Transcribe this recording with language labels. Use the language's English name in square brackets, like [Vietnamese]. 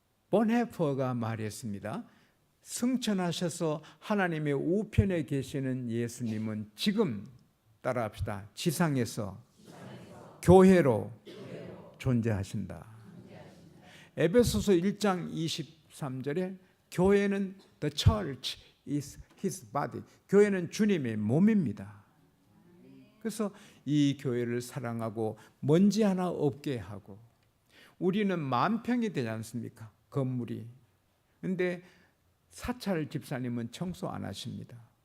[Korean] 본헤퍼가 말했습니다. 승천하셔서 하나님의 우편에 계시는 예수님은 지금 따라합시다. 지상에서 교회로 존재하신다. 에베소서 1장 23절에 교회는 [English] the church is his body. [Korean] 교회는 주님의 몸입니다. 그래서 이 교회를 사랑하고 먼지 하나 없게 하고 우리는 만평이 되지 않습니까? 건물이. 근데 사찰 집사님은 청소 안 하십니다.